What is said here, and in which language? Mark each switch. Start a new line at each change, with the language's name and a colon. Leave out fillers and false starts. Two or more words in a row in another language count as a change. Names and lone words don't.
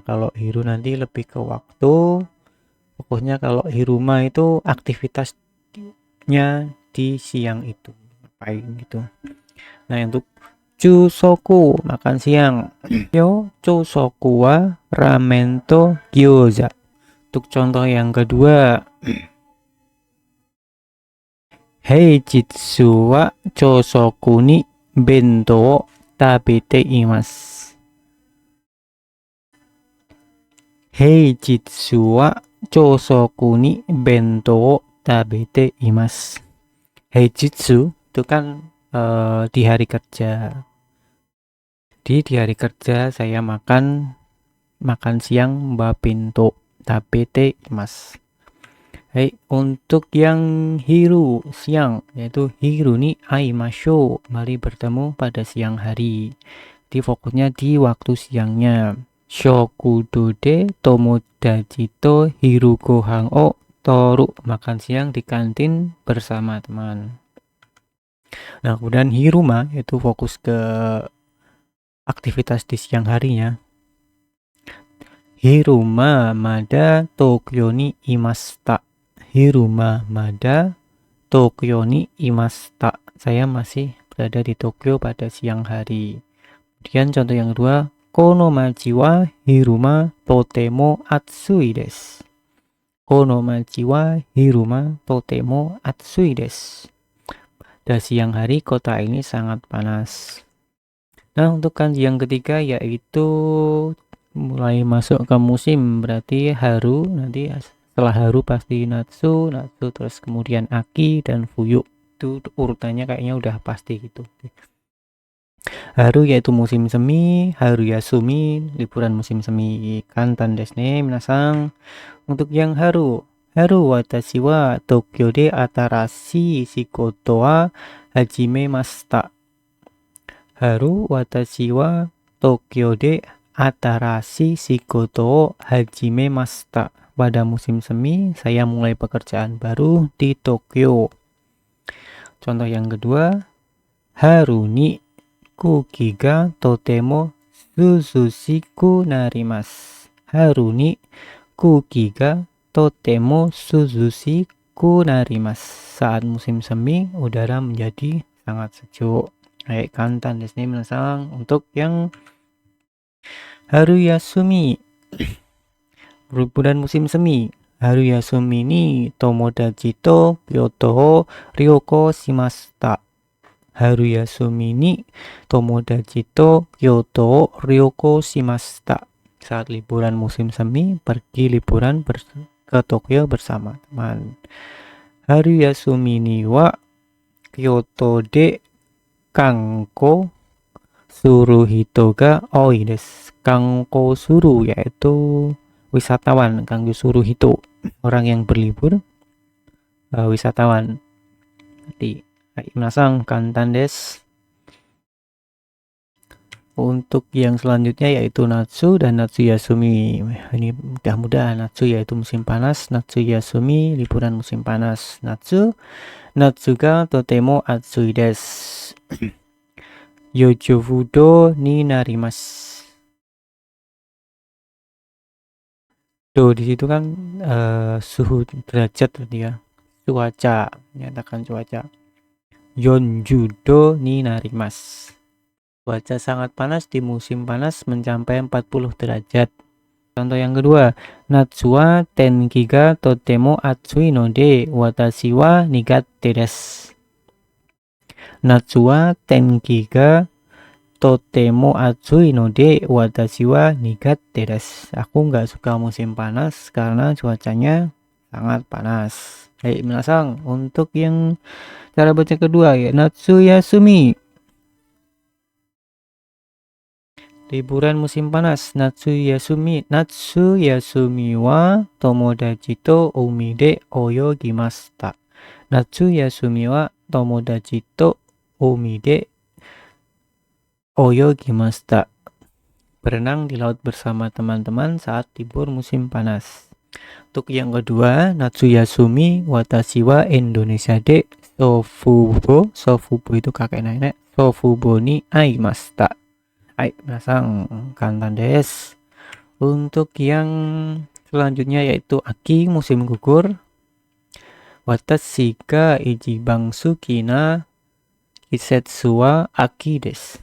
Indonesian: Kalau hiru nanti lebih ke waktu, pokoknya kalau hiruma itu aktivitasnya di siang itu ngapain gitu. Nah, untuk chusoku makan siang.
Japanese: よ昼食はラーメンと餃子.
Indonesian: Untuk contoh yang kedua,
Japanese: 平日は昼食に弁当を食べています. 平日は昼食に弁当を食べています.
Indonesian: Heijitsu itu kan di hari kerja. Di hari kerja saya makan siang
Japanese: 弁当食べています.
Indonesian: Hai, untuk yang hiru siang yaitu
Japanese: 昼に会いましょう,
Indonesian: mari bertemu pada siang hari. Di fokusnya di waktu siangnya.
Japanese: 食堂で友達と昼ご飯を取る,
Indonesian: makan siang di kantin bersama teman. Nah, kemudian hiruma itu fokus ke aktivitas di siang harinya.
Japanese: 昼間まだ東京にいました. 昼間まだ東京にいました.
Indonesian: Saya masih berada di Tokyo pada siang hari. Kemudian contoh yang kedua,
Japanese: この町は昼間とても暑いです. この町は昼間とても暑いです.
Indonesian: Pada siang hari kota ini sangat panas. Nah, untuk kanji yang ketiga yaitu mulai masuk ke musim, berarti haru, nanti setelah haru pasti natsu, terus kemudian aki dan fuyu. Itu urutannya kayaknya udah pasti gitu. Haru yaitu musim semi,
Japanese: 春休み
Indonesian: liburan musim semi.
Japanese: 簡単ですねみなさん.
Indonesian: Untuk yang
Japanese: 春私は東京で新しい仕事は始めました. 春私は東京で新しい仕事を始めました.
Indonesian: Pada musim semi, saya mulai pekerjaan baru di Tokyo. Contoh yang kedua,
Japanese: 春に空気がとても涼しくなります. 春に空気がとても涼しくなります.
Indonesian: Saat musim semi, udara menjadi sangat sejuk. Baik,
Japanese: 簡単ですねみなさん.
Indonesian: Untuk yang
Japanese: 春休み,
Indonesian: liburan musim semi.
Japanese: 春休みに友達と京都を旅行しました. 春休みに友達と京都を旅行しました.
Indonesian: Saat liburan musim semi, pergi liburan ke Tokyo bersama teman.
Japanese: 春休みには京都で観光する人が多いです. 観光する
Indonesian: yaitu wisatawan,
Japanese: 観光する人
Indonesian: orang yang berlibur, wisatawan.
Japanese: Jadi みなさん簡単です.
Indonesian: Untuk yang selanjutnya yaitu natsu dan
Japanese: 夏休み.
Indonesian: Ini mudah-mudahan. Natsu yaitu musim panas,
Japanese: 夏休み
Indonesian: liburan musim panas.
Japanese: 夏がとても暑いです. 四十度になります.
Indonesian: Tuh di situ kan suhu derajat tadi ya. Cuaca, menyatakan cuaca.
Japanese: 四十度になります.
Indonesian: Cuaca sangat panas di musim panas mencapai 40 derajat. Contoh yang kedua,
Japanese: 夏は天気がとても暑いので私は苦手です. 夏は天気がとても暑いので私は苦手です.
Indonesian: Aku nggak suka musim panas karena cuacanya sangat panas. Hai minasang, untuk yang cara baca kedua ya
Japanese: 夏休み.
Indonesian: Liburan musim panas.
Japanese: 夏休みは友達と海で泳ぎました. 夏休みは友達と海で泳ぎました.
Indonesian: Berenang di laut bersama teman-teman saat libur musim panas. Untuk yang kedua,
Japanese: 夏休み私はインドネシアで祖父母.
Indonesian: Sofubo itu kakek nenek.
Japanese: 祖父母に会いました. はい、みなさん、簡単です.
Indonesian: Untuk yang selanjutnya yaitu aki, musim gugur.
Japanese: 私が一番好きな季節は秋です.